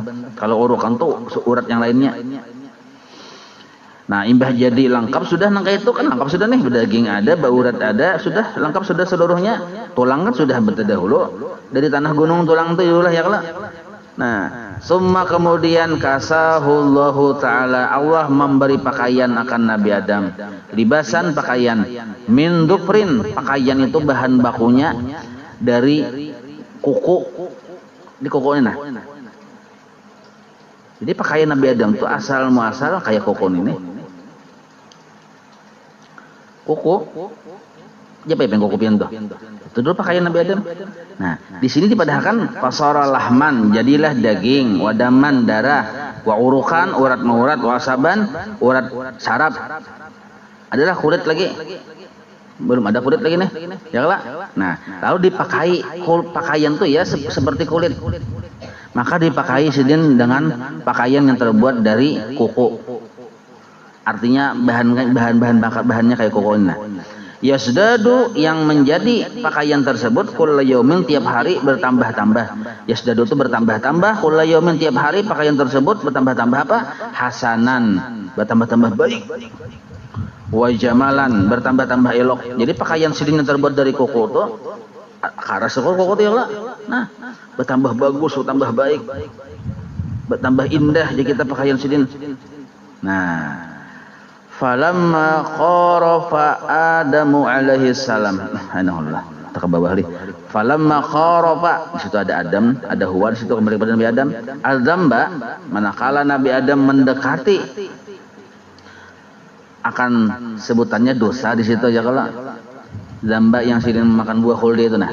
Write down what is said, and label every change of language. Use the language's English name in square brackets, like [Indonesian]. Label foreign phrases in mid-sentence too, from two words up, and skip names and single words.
[Banjar] Kalau urukan tuh urat yang lainnya. Nah, imbah jadi lengkap sudah nangka itu kan lengkap sudah nih, daging ada, baurat ada, sudah lengkap sudah seluruhnya. [Indonesian] Tulang kan sudah berdahulu dari tanah gunung tulang itu yulah ya kalau. Nah, summa kemudian [Arabic] kasahullahu ta'ala, [Indonesian] Allah memberi pakaian akan Nabi Adam. Libasan pakaian, [Arabic] min dufrin, [Indonesian] pakaian itu bahan bakunya dari kuku. Di kuku ini nah. Jadi pakaian Nabi Adam itu asal muasal kayak kuku ini. Kuku, siapa yang kuku pianto? Itu dulu pakaian Nabi Adam. Nah, di sini dipadahkan [Arabic] pasara lahman, [Indonesian] jadilah daging, wadaman darah, [Arabic] wa urukan [Indonesian] urat maurat, [Arabic] wa saban [Indonesian] urat saraf. Adalah kulit lagi. belum ada kulit lagi nih, ya lah. Nah, lalu dipakai pakaian tuh ya seperti kulit. Maka dipakai sidin dengan pakaian yang terbuat dari kuku. Artinya bahannya kayak kuku ini. Yasdadu yang menjadi pakaian tersebut [Arabic] kulla yaumin [Indonesian] tiap hari bertambah-tambah. Yasdadu itu bertambah-tambah, [Arabic] kulla yaumin [Indonesian] tiap hari pakaian tersebut bertambah-tambah apa? Hasanan, bertambah-tambah baik. [Arabic] Wa jamalan, [Indonesian] bertambah-tambah elok. Jadi pakaian sidin yang terbuat dari kuku itu karas kuku itu ya. Nah, bertambah bagus, bertambah baik. Bertambah indah jadi kita pakaian sidin. Nah, [Arabic] falamma qarafa Adamu alaihi salam. [Indonesian] Subhanallah. Kita ke bawah nih. [Arabic] Falamma qarafa, [Indonesian] di situ ada Adam, ada Hawa, di situ kembali kepada Nabi Adam. Al-dzamba, manakala Nabi Adam mendekati, akan sebutannya dosa di situ ya kalau dzamba yang sidin memakan buah khuldi itu nah.